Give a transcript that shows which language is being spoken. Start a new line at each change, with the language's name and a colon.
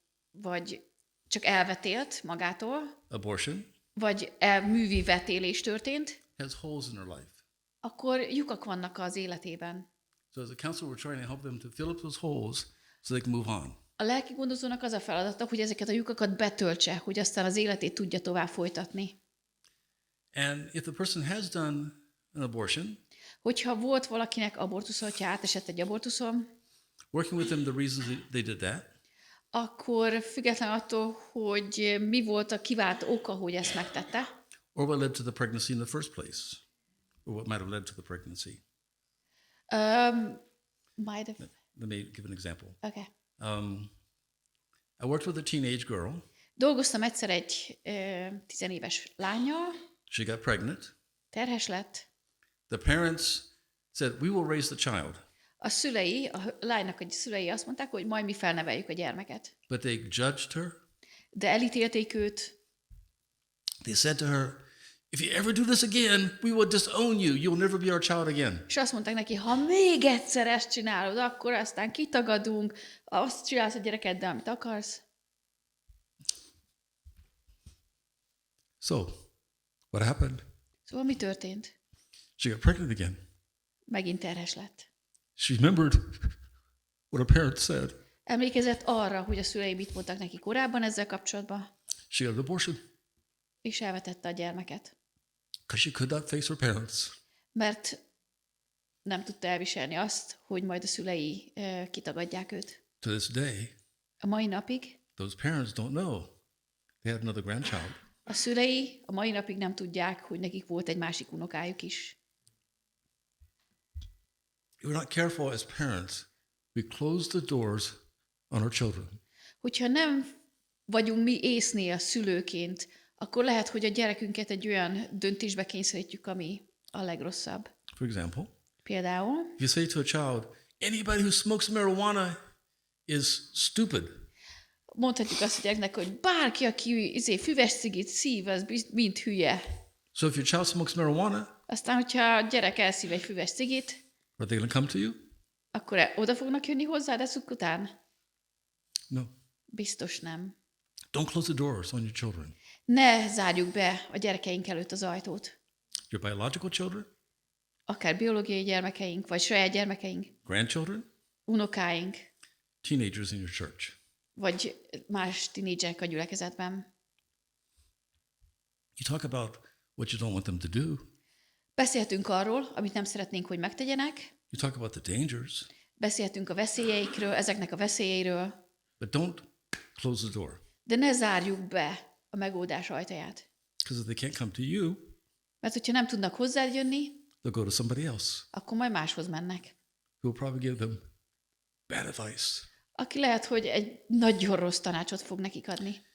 Hungarian: vagy csak elvetélt magától,
English: abortion,
Hungarian: vagy művi vetélés történt,
English: has holes in their life.
Hungarian: akkor lyukak vannak az életében.
English: So as a counselor, we're trying to help them to fill up those holes so they can move on.
Hungarian: A lelkigondozónak az a feladata, hogy ezeket a lyukakat betöltse, hogy aztán az életét tudja tovább folytatni.
English: And if the person has done an abortion,
Hungarian: Hogyha volt valakinek abortusza, hogyha átesett egy abortuszon,
English: working with them the reasons they did that,
Hungarian: akkor független attól, hogy mi volt a kiváltó oka, hogy ezt megtette,
English: or what led to the pregnancy in the first place, or what might have led to the pregnancy. Let me give an example. Okay. I worked with a teenage girl.
Hungarian: Dolgoztam egyszer egy 10 éves lánnyal,
English: She got pregnant.
Hungarian: terhes lett.
English: The parents said, "We will raise the child."
Hungarian: A lánynak a szülei azt mondták, hogy majd mi felneveljük a gyermeket.
English: But they judged her.
Hungarian: De elítélték őt.
English: They said to her, "If you ever do this again, we will disown you. You'll never be our child again."
Hungarian: És azt mondták neki, ha még egyszer ezt csinálod, akkor aztán kitagadunk, azt csinálsz a gyerekeddel, amit akarsz.
English: So, what happened?
Hungarian: Szóval mi történt?
English: She got pregnant again.
Hungarian: Megint terhes lett.
English: She remembered what a parent said.
Hungarian: Emlékezett arra, hogy a szülei mit mondtak neki korábban ezzel kapcsolatban,
English: She got an abortion
Hungarian: és elvetette a gyermeket.
English: because she could not face her parents.
Hungarian: Mert nem tudta elviselni azt, hogy majd a szülei kitagadják őt.
English: To this day,
Hungarian: A mai napig
English: those parents don't know they had another grandchild.
Hungarian: a szülei a mai napig nem tudják, hogy nekik volt egy másik unokájuk is.
English: If we're not careful as parents, we close the doors on our children.
Hungarian: Hogyha nem vagyunk mi észnél a szülőként, akkor lehet, hogy a gyerekünket egy olyan döntésbe kényszerítjük, ami a legrosszabb.
English: For example,
Hungarian: Például,
English: if you say to a child, "Anybody who smokes marijuana is stupid,"
Hungarian: mondhatjuk azt a gyereknek, hogy bárki, aki füves cigit szív, az mind hülye.
English: so if your child smokes marijuana,
Hungarian: Aztán, hogyha a gyerek elszív egy füves cigit,
English: are they going to come to you?
Hungarian: akkor oda fognak jönni hozzád ezek után?
English: No.
Hungarian: Biztos nem.
English: Don't close the doors on your children.
Hungarian: Ne zárjuk be a gyerekeink előtt az ajtót.
English: Your biological children,
Hungarian: Akár biológiai gyermekeink, vagy saját gyermekeink,
English: grandchildren,
Hungarian: unokáink,
English: teenagers in your church.
Hungarian: vagy más tinédzserek a gyülekezetben.
English: You talk about what you don't want them to do.
Hungarian: Beszéltünk arról, amit nem szeretnénk, hogy megtegyenek.
English: You talk about the dangers.
Hungarian: Beszéltünk a veszélyeikről, ezeknek a veszélyeiről.
English: But don't close the door.
Hungarian: De ne zárjuk be a megoldás ajtaját.
English: Because if they can't come to you,
Hungarian: Mert hogyha nem tudnak hozzád jönni,
English: they'll go to somebody else
Hungarian: akkor majd máshoz mennek.
English: who will probably give them bad advice.
Hungarian: Aki lehet, hogy egy nagyon rossz tanácsot fog nekik adni.